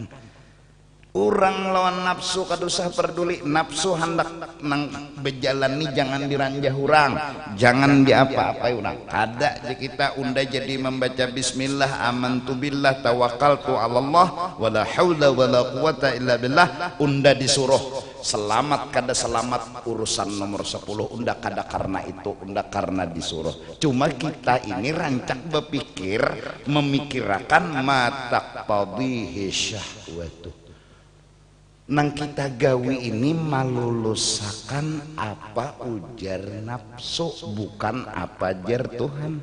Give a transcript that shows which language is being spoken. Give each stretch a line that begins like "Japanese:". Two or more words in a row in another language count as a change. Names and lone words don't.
Banjar: Orang lawan nafsu kadusah peduli, nafsu hendak nang bejalani jangan diranjah urang, jangan diapa-apai urang. Kada kita unda jadi membaca
Arabic: بسم الله آمنت بالله توكلت على الله ولا حول ولا قوة إلا بالله,
Banjar: unda disuruh selamat kada selamat urusan nomor 10, unda kada karena itu, unda karena disuruh. Cuma kita ini rancak berpikir memikirkan
Arabic: ما تقتضيه شهوة.
Banjar: Nang kita gawi ini malulusakan apa ujar nafsu, bukan apa jar Tuhan.